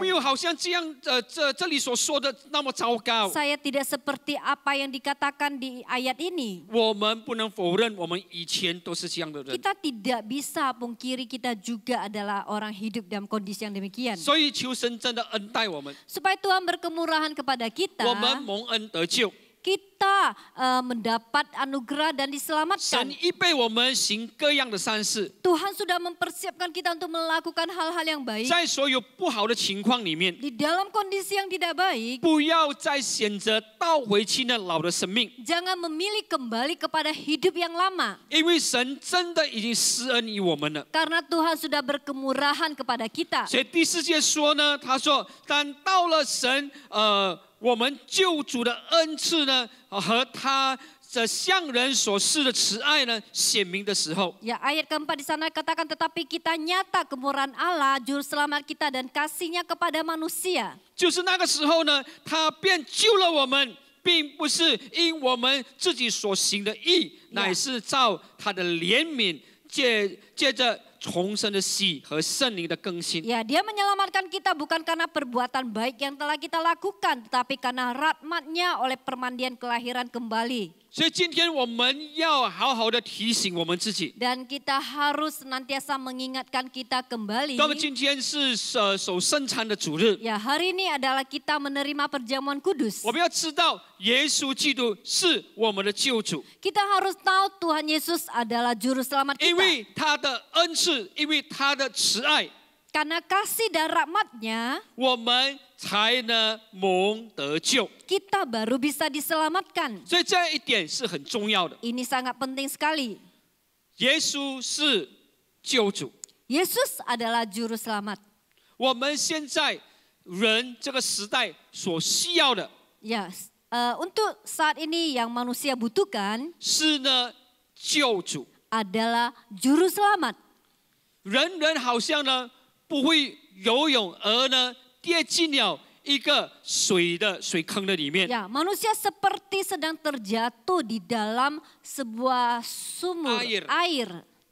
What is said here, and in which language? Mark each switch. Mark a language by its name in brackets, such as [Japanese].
[Chinese] 没有好像这样这里所说的那么糟糕。 [Indonesian] Saya tidak seperti apa yang dikatakan di ayat ini. [Chinese] 我们不能否认，我们以前都是这样的人。 [Indonesian] Kita tidak bisa pungkiri kita juga adalah orang hidup dalam kondisi yang demikian. [Chinese] 所以求神真的恩待我们， [Indonesian] Supaya Tuhan berkemurahan kepada kita, [Chinese] 我们蒙恩得救。 [Indonesian] kita mendapat anugerah dan [Chinese] 神 [Indonesian] diselamatkan. [Chinese] 预备我们行各样的善事， [Indonesian] Tuhan sudah mempersiapkan kita untuk melakukan hal-hal yang baik. [Chinese] 在所有不好的情况里面， [Indonesian] Di dalam kondisi yang tidak baik, [Chinese] 不要再选择倒回去那老的生命， [Indonesian] jangan memilih kembali kepada hidup yang lama. [Chinese] 因为神真的已经施恩于我们了。 [Indonesian] Karena Tuhan sudah berkemurahan kepada kita. [Chinese] 所以第4节说呢，他说，但到了神我们救主的恩赐呢，和他这向人所示的慈爱呢，显明的时候， [Indonesian] Ya, ayat keempat di sana katakan, tetapi kita nyata kemurahan Allah, juru selamat kita dan kasihnya kepada manusia. [Chinese] 就是那个时候呢，他便救了我们，并不是因我们自己所行的义，乃是照他的怜悯，借着重生的洗和圣灵的更新。 [Indonesian] Ya, dia menyelamatkan kita bukan karena perbuatan baik yang telah kita lakukan, tetapi karena rahmat-Nya oleh permandian kelahiran kembali. [Chinese] 所以今天我们要好好的提醒我们自己。 [Indonesian] Dan kita harus senantiasa mengingatkan kita kembali. [Chinese] 那么今天是守圣餐的主日， [Indonesian] Ya, hari ini adalah kita menerima perjamuan kudus. [Chinese] 我们要知道耶稣基督是我们的救主， [Indonesian] Kita harus tahu Tuhan Yesus adalah juru selamat [Chinese] 因 [Indonesian] kita. [Chinese] 为他的恩赐，因为他的慈爱， [Indonesian] Karena kasih dan rahmat-Nya, [Chinese] 我们才能蒙得救。 [Indonesian] kita baru bisa diselamatkan. [Chinese] 所以这一点是很重要的。 [Indonesian] Ini sangat penting sekali. [Chinese] 耶稣是救主， [Indonesian] Yesus adalah juru selamat. [Chinese] 我们现在人这个时代所需要的 [Indonesian] Ya, untuk saat ini yang manusia butuhkan [Chinese] 是呢救主。 [Indonesian] adalah juru selamat. [Chinese] 人人好像呢不会游泳，而呢跌进了一个水坑的里面。 [Indonesian] Ya, manusia seperti sedang terjatuh di dalam sebuah sumur air.